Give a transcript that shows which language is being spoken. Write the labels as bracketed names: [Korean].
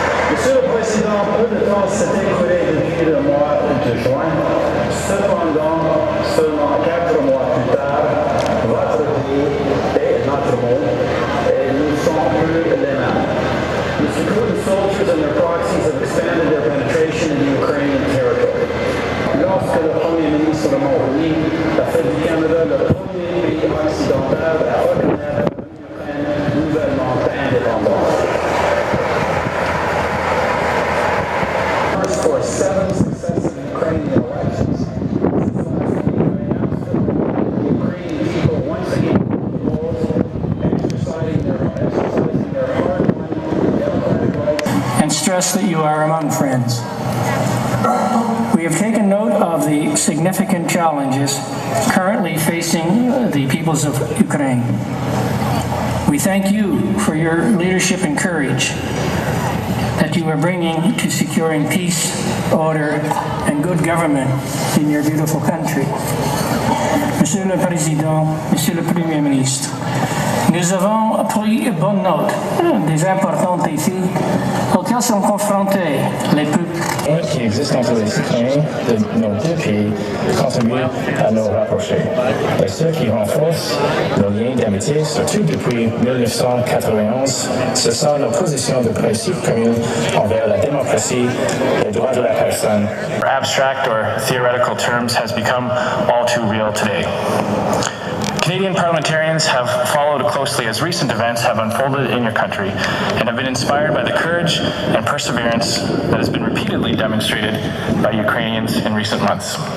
[French] Monsieur le Président, peu de temps s'est écoulé depuis le mois de juin. Cependant, seulement 4 mois plus tard, votre pays et notre monde ne sont plus les mêmes. [English] The Security soldiers and their proxies have expanded their penetration into Ukrainian territory. [French] Lorsque le Premier ministre de Montréal a fait du Canada le premier pays occidental à reconnaître l'Ukraine nouvellement indépendante. [English] For 7 successive Ukrainian elections, the Ukrainian people once again proposed exercising their hard-won democratic rights. And stress that you are among friends. We have taken note of the significant challenges currently facing the peoples of Ukraine. We thank you for your leadership and courage that you are bringing to securing peace, order, and good government in your beautiful country. [French] Monsieur le Président, Monsieur le Premier ministre, nous avons pris bonne note des importants défis auxquels sont confrontés les peuples qui existent entre les citoyens de nos deux pays contribuent à nous rapprocher. Et ce qui renforce nos liens d'amitié, surtout depuis 1991, ce sont nos positions de principe communes envers la démocratie et les droits de la personne. [English] Abstract or theoretical terms has become all too real today. Canadian parliamentarians have followed closely as recent events have unfolded in your country and have been inspired by the courage and perseverance that has been repeatedly demonstrated by Ukrainians in recent months.